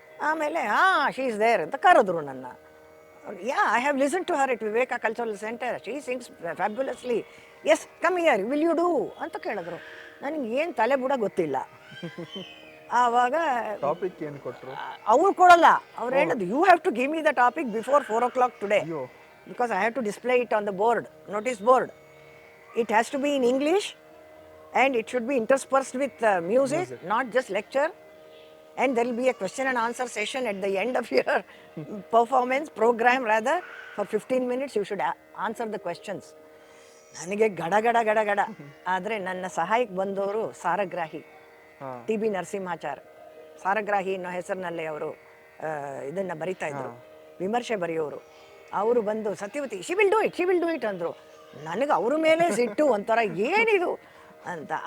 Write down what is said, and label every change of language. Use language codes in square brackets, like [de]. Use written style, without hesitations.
[kn] ಆಮೇಲೆ [en] she is there [kn] ಅಂತ ಕರೆದ್ರು ನನ್ನ. [en] yeah, I have listen to her it Viveka cultural centre, she sings fabulously, yes come here, will you do [kn] ಅಂತ ಕೇಳಿದ್ರು. ನನಗೆ ಏನು ತಲೆ ಬುಡ ಗೊತ್ತಿಲ್ಲ. ಆವಾಗ ಟಾಪಿಕ್ ಏನು ಕೊಟ್ಟರು? ಅವ್ರು ಕೊಡಲ್ಲ. ಅವ್ರು ಹೇಳಿದ್ರು, [en] You have to give me the topic before 4 o'clock today, because I have to display it on the board, notice board. It has to be in English and it should be interspersed with music, not just lecture. And there will be a question and answer session at the end of your performance program, rather. For 15 minutes you should answer the questions. [kn] ನನಗೆ ಗಡ ಗಡ ಗಡ ಗಡ. ಆದರೆ ನನ್ನ ಸಹಾಯಕ್ಕೆ ಬಂದವರು ಸಾರಗ್ರಾಹಿ TB Narasimhachar. ಸಾರಗ್ರಾಹಿ ಅನ್ನೋ ಹೆಸರಿನಲ್ಲೇ ಅವರು ಇದನ್ನು ಬರಿತಾ ಇದ್ರು, ವಿಮರ್ಶೆ ಬರೆಯೋರು. ಅವರು ಬಂದು Satyavati [en] she will do it [kn] ಅಂದರು. ನನಗೆ ಅವ್ರ ಮೇಲೆ ಸಿಟ್ಟು, ಒಂಥರ ಏನಿದು ಅಂತ.